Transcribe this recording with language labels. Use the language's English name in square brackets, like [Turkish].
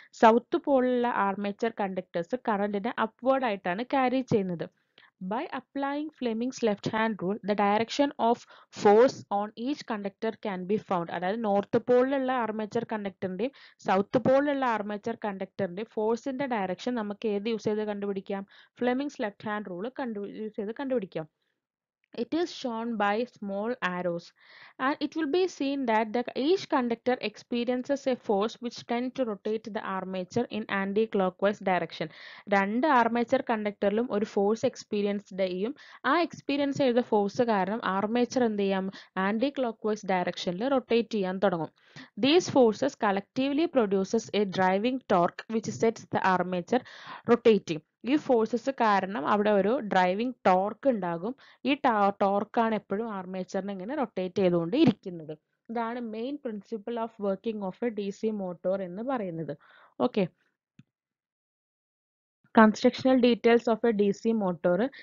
[Malayalam] South പോളിലുള്ള armature conductors കറണ്ടിനെ upward ആയിട്ടാണ് carry ചെയ്യുന്നത്. [English] By applying Fleming's left hand rule, the direction of force on each conductor can be found. [Malayalam] അതായത് north പോളിലുള്ള armature കണ്ടക്ടറിന്റെയും south പോളിലുള്ള armature കണ്ടക്ടറിന്റെയും ഫോഴ്സിന്റെ direction നമുക്ക് ഏത് use ചെയ്ത് കണ്ടുപിടിക്കാം? Fleming's left hand rule use ചെയ്ത് കണ്ടുപിടിക്കാം. [English] It is shown by small arrows and it will be seen that each conductor experiences a force which tends to rotate the armature in anti-clockwise direction. [Malayalam] രണ്ട് armature കണ്ടക്ടറിലും ഒരു force experience ചെയ്യും. ആ experience ചെയ്ത force കാരണം armature എന്ത് ചെയ്യാം? Anti clockwise ഡയറക്ഷനിൽ rotate ചെയ്യാൻ തുടങ്ങും. [English] These forces collectively produces a driving torque which sets the armature rotating. [Malayalam] ഈ ഫോഴ്സസ് കാരണം അവിടെ ഒരു ഡ്രൈവിംഗ് ടോർക്ക് ഉണ്ടാകും. ഈ ടോർക്കാണ് എപ്പോഴും ആർമേച്ചറിനെ ഇങ്ങനെ റൊട്ടേറ്റ് ചെയ്തുകൊണ്ട് ഇരിക്കുന്നത്. ഇതാണ് main principle of working of A D C motor എന്ന് പറയുന്നത്. [English] Okay, constructional details of a D C motor.